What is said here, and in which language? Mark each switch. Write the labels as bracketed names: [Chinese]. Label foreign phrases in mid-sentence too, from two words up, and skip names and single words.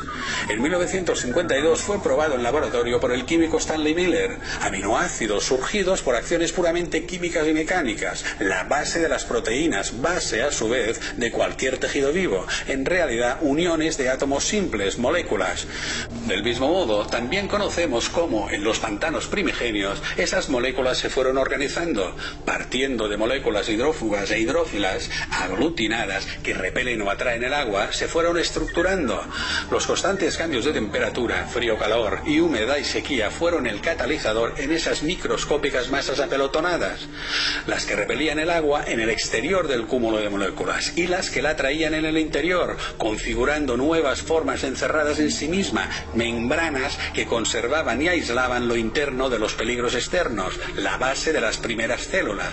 [Spanish] En 1952 fue probado en laboratorio por el químico Stanley Miller, aminoácidos surgidos por acciones puramente químicas y mecánicas, la base de las proteínas, base a su vez de cualquier tejido vivo, en realidad uniones de átomos simples, moléculas. Del mismo modo, también conocemos cómo en los pantanos primigenios esas moléculas se fueron organizando, partiendo de moléculas hidrófugas e hidrófilas aglutinadas que repelen o atraen el agua, se fueron estructurando. Los constantes cambios de temperatura, frío-calor y humedad y sequía fueron el catalizador en esas microscópicas masas apelotonadas, las que repelían el agua en el exterior del cúmulo de moléculas y las que la atraían en el interior, configurando nuevas formas encerradas en sí misma, membranas que conservaban y aislaban lo interno de los peligros externos, la base de las primeras células.